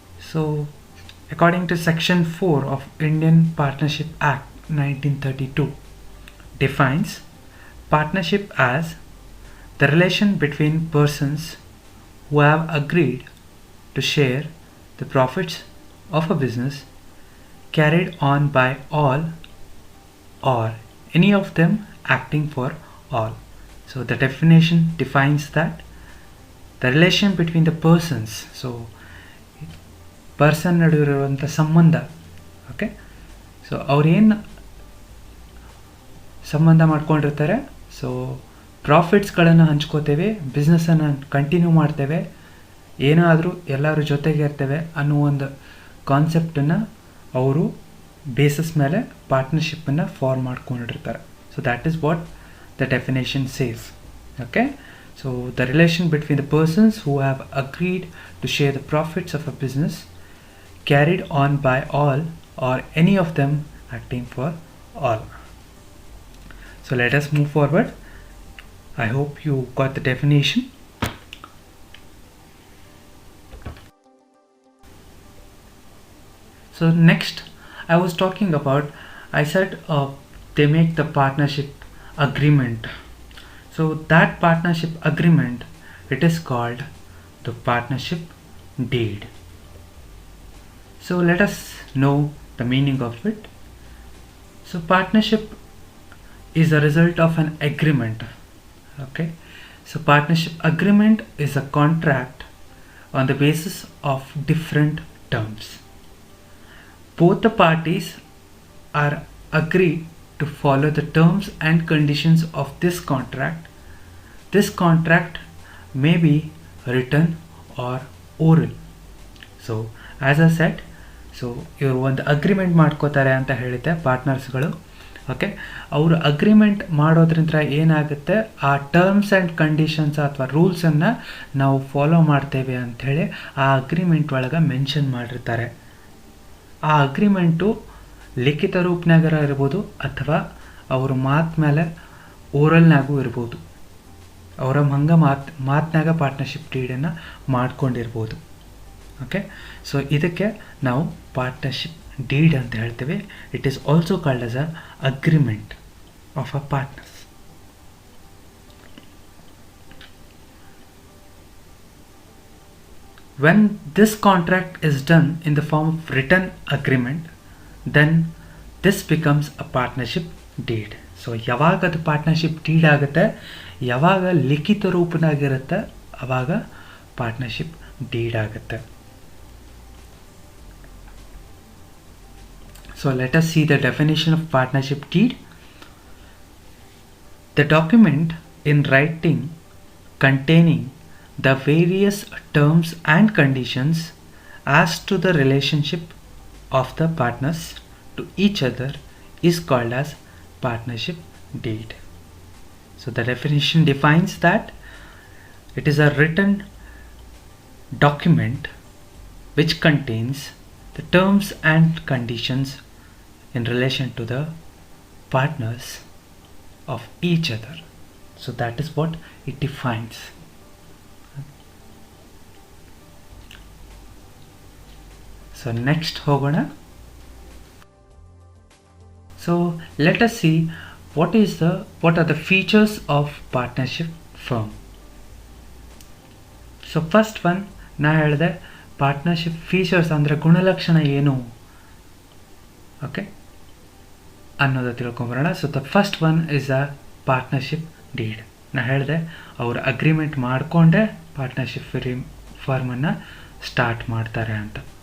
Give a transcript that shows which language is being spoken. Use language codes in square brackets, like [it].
[en] So according to section 4 of Indian Partnership Act 1932 defines partnership as the relation between persons who have agreed to share the profits of a business carried on by all or any of them acting for all. So the definition defines that the relation between the persons, so [kn] person ನಡುವಿರುವಂಥ ಸಂಬಂಧ. Okay, so ಅವ್ರೇನು ಸಂಬಂಧ ಮಾಡ್ಕೊಂಡಿರ್ತಾರೆ, so ಪ್ರಾಫಿಟ್ಸ್ಗಳನ್ನು ಹಂಚ್ಕೋತೇವೆ, ಬಿಸ್ನೆಸ್ಸನ್ನು continue ಮಾಡ್ತೇವೆ, ಏನಾದರೂ ಎಲ್ಲರೂ ಜೊತೆಗೆ ಇರ್ತೇವೆ ಅನ್ನೋ ಒಂದು ಕಾನ್ಸೆಪ್ಟನ್ನು ಅವರು ಬೇಸಿಸ್ ಮೇಲೆ ಪಾರ್ಟ್ನರ್ಶಿಪ್ಪನ್ನು ಫಾರ್ಮ್ ಮಾಡ್ಕೊಂಡಿರ್ತಾರೆ. [en] So that is what the definition says. Okay, so the relation between the persons who have agreed to share the profits of a business carried on by all or any of them acting for all. So let us move forward. I hope you got the definition. So next I was talking about, I said they make the partnership agreement. So that partnership agreement, it is called the partnership deed. So let us know the meaning of it. So partnership is a result of an agreement. Okay, so partnership agreement is a contract on the basis of different terms. Both the parties are agreed to follow the terms and conditions of this contract. This contract may be written or oral. So as I said, [kn] so ಇವರು ಒಂದು agreement ಮಾಡ್ಕೋತಾರೆ ಅಂತ ಹೇಳಿದ್ದೆ ಪಾರ್ಟ್ನರ್ಸ್ಗಳು. Okay, ಅವರು agreement ಮಾಡೋದ್ರಿಂದ ಏನಾಗುತ್ತೆ, ಆ terms and conditions ಅಥವಾ ರೂಲ್ಸನ್ನು ನಾವು ಫಾಲೋ ಮಾಡ್ತೇವೆ ಅಂಥೇಳಿ ಆ ಅಗ್ರಿಮೆಂಟ್ ಒಳಗೆ ಮೆನ್ಷನ್ ಮಾಡಿರ್ತಾರೆ. ಆ ಅಗ್ರಿಮೆಂಟು ಲಿಖಿತ ರೂಪನಾಗರ ಇರ್ಬೋದು ಅಥವಾ ಅವರು ಮಾತು ಮೇಲೆ ಓರಲ್ನಾಗೂ ಇರ್ಬೋದು. ಅವರ ಹಂಗೆ ಮಾತಿನಾಗ ಪಾರ್ಟ್ನರ್ಶಿಪ್ ಡೀಡನ್ನು ಮಾಡ್ಕೊಂಡಿರ್ಬೋದು. ಓಕೆ, ಸೊ ಇದಕ್ಕೆ ನಾವು ಪಾರ್ಟ್ನರ್ಶಿಪ್ ಡೀಡ್ ಅಂತ ಹೇಳ್ತೇವೆ. [en] It is also called as a agreement of a partners. When this contract is done in the form of written agreement, then this becomes a partnership deed. [kn] So ಯಾವಾಗ ಅದು partnership deed ಆಗುತ್ತೆ, ಯಾವಾಗ ಲಿಖಿತ ರೂಪನಾಗಿರುತ್ತೆ, ಆವಾಗ partnership deed ಆಗುತ್ತೆ. [en] So let us see the definition of partnership deed. The document in writing containing the various terms and conditions as to the relationship of the partners to each other is called as partnership deed. So the definition defines that it is a written document which contains the terms and conditions in relation to the partners of each other. So that is what it defines. So next hogona. So let us see what are the features of partnership firm. So first one, [kn] ನಾ ಹೇಳಿದೆ partnership features ಅಂದರೆ ಗುಣಲಕ್ಷಣ ಏನು, okay ಅನ್ನೋದು ತಿಳ್ಕೊಂಬರೋಣ. [en] So the first one is a partnership deed. [kn] ನಾ ಹೇಳಿದೆ ಅವರು agreement ಮಾಡಿಕೊಂಡೇ ಪಾರ್ಟ್ನರ್ಶಿಪ್ ಫರ್ಮನ್ನು ಸ್ಟಾರ್ಟ್ ಮಾಡ್ತಾರೆ ಅಂತ.